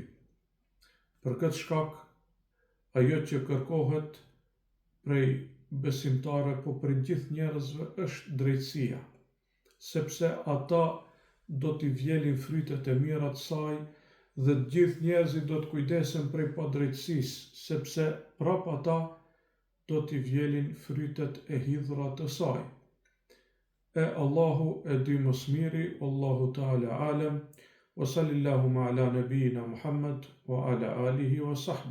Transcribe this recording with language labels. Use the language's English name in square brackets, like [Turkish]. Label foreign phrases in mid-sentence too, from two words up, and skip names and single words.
[Albanian] Për këtë shkak, ajo që kërkohet prej besimtarëve, po prej gjithë njerëzve, është drejtësia, sepse ata do t'i vjelin frytet e mira të saj, dhe gjithë njerëzit do të kujdesen prej padrejtësisë, sepse prap ata do t'i vjelin frytet e hidhura të saj. E Allahu e di më së miri, [Arabic] الله تعالى أعلم، وصلى الله على نبينا محمد وعلى آله وصحبه.